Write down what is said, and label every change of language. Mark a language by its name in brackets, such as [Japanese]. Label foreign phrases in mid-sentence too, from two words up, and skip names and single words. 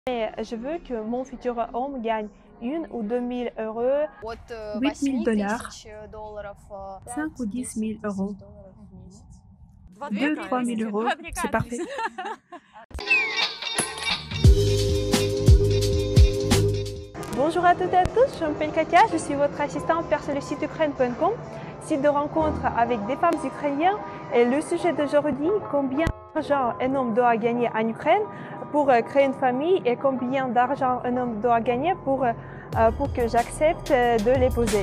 [French] Mais je veux que mon futur homme gagne 1 ou 2 000 euros. [Russian] От 8 000 8 dollars, тысяч долларов, [French] 5 ou 10 000 5-10 euros, [Russian] тысяч долларов в месяц. [French] 2 3 000 euros, c'est parfait. Bonjour à toutes et à tous, je m'appelle Katia, je suis votre assistante personnelle site ukraine.com, site de rencontre avec des femmes ukrainiennes. Et le sujet d'aujourd'hui, combien d'argent un homme doit gagner en Ukraine pour créer une famille et combien d'argent un homme doit gagner pour que j'accepte de l'épouser.